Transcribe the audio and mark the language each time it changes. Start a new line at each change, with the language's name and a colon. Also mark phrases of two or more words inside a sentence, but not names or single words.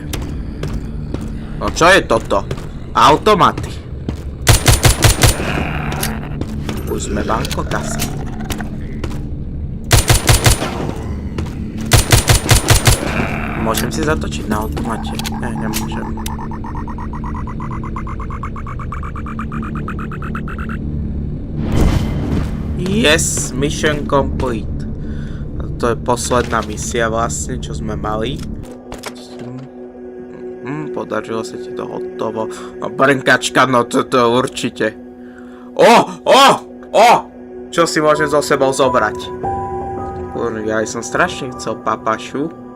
Slovak: No čo je toto? Automaty. Už sme banko kasy. Môžem si zatočiť na automate? Ne, nemôžem.
English: Yes, mission complete.
Slovak: To je posledná misia vlastne, čo sme mali. Podarilo sa ti to hotovo. No brnkačka, no to určite. Čo si môžem so sebou zobrať? Kurva, ja som strašne chcel papašu.